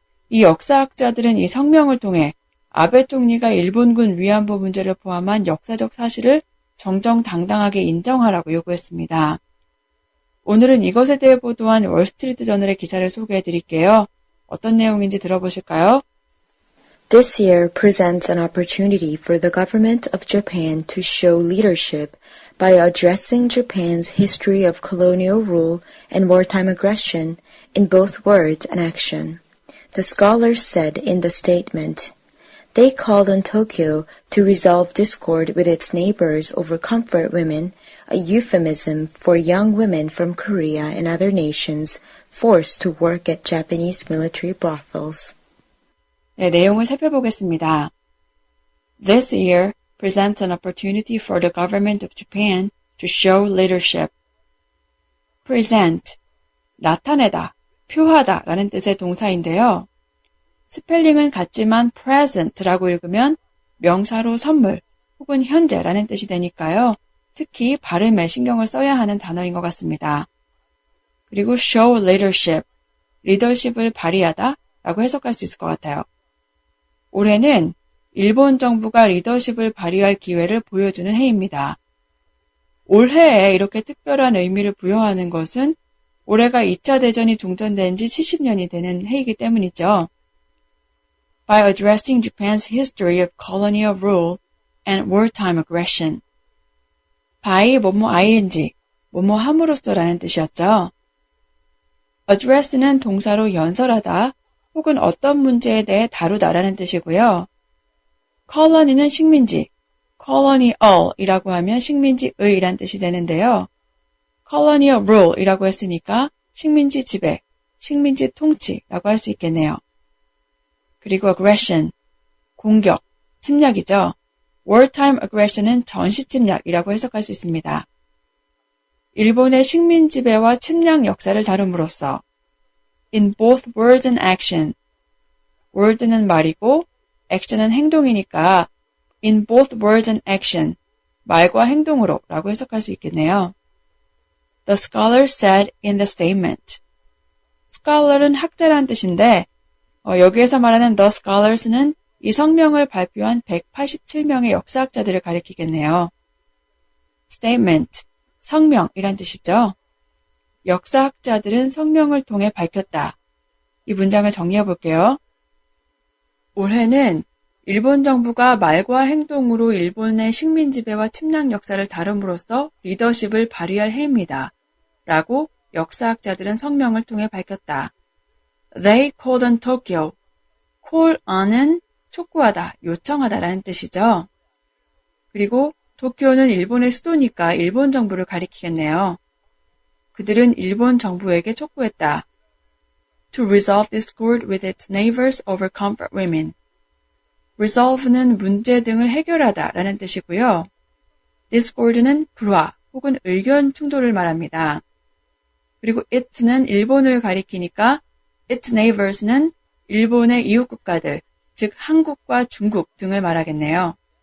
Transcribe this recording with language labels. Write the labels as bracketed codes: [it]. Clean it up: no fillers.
[ko] 이 역사학자들은 이 성명을 통해 아베 총리가 일본군 위안부 문제를 포함한 역사적 사실을 정정당당하게 인정하라고 요구했습니다. 오늘은 이것에 대해 보도한 월스트리트 저널의 기사를 소개해 드릴게요. 어떤 내용인지 들어보실까요? [en] This year presents an opportunity for the government of Japan to show leadership by addressing Japan's history of colonial rule and wartime aggression in both words and action, the scholars said in the statement. They called on Tokyo to resolve discord with its neighbors over comfort women, a euphemism for young women from Korea and other nations forced to work at Japanese military brothels. [ko] 네, 내용을 살펴보겠습니다. [en] This year presents an opportunity for the government of Japan to show leadership. [ko] Present, 나타내다, 표하다 라는 뜻의 동사인데요. 스펠링은 같지만 present라고 읽으면 명사로 선물 혹은 현재라는 뜻이 되니까요. 특히 발음에 신경을 써야 하는 단어인 것 같습니다. 그리고 [en] show leadership, [ko] 리더십을 발휘하다 라고 해석할 수 있을 것 같아요. 올해는 일본 정부가 리더십을 발휘할 기회를 보여주는 해입니다. 올해에 이렇게 특별한 의미를 부여하는 것은 올해가 2차 대전이 종전된 지 70년이 되는 해이기 때문이죠. [en] By addressing Japan's history of colonial rule and wartime aggression. [ko] by 뭐뭐 ing, 뭐뭐 함으로써라는 뜻이었죠. address는 동사로 연설하다 혹은 어떤 문제에 대해 다루다라는 뜻이고요. colony는 식민지, colonial이라고 하면 식민지의란 뜻이 되는데요. colonial rule이라고 했으니까 식민지 지배, 식민지 통치라고 할 수 있겠네요. 그리고 aggression, 공격, 침략이죠. wartime aggression은 전시 침략이라고 해석할 수 있습니다. 일본의 식민 지배와 침략 역사를 다룸으로써 [en] in both words and action, [ko] word는 말이고 action은 행동이니까 in both words and action, 말과 행동으로 라고 해석할 수 있겠네요. [en] The scholars said in the statement. [ko] scholar은 학자란 뜻인데 여기에서 말하는 the scholars는 이 성명을 발표한 187명의 역사학자들을 가리키겠네요. statement, 성명이란 뜻이죠. 역사학자들은 성명을 통해 밝혔다. 이 문장을 정리해 볼게요. 올해는 일본 정부가 말과 행동으로 일본의 식민 지배와 침략 역사를 다룸으로써 리더십을 발휘할 해입니다. 라고 역사학자들은 성명을 통해 밝혔다. [en] They called on Tokyo. [ko] call on은 촉구하다, 요청하다라는 뜻이죠. 그리고 도쿄는 일본의 수도니까 일본 정부를 가리키겠네요. 그들은 일본 정부에게 촉구했다. [en] To resolve discord with its neighbors over comfort women. [ko] resolve는 문제 등을 해결하다 라는 뜻이고요. discord는 불화 혹은 의견 충돌을 말합니다. 그리고 it는 일본을 가리키니까 its neighbors는 일본의 이웃 국가들, 즉 한국과 중국 등을 말하겠네요.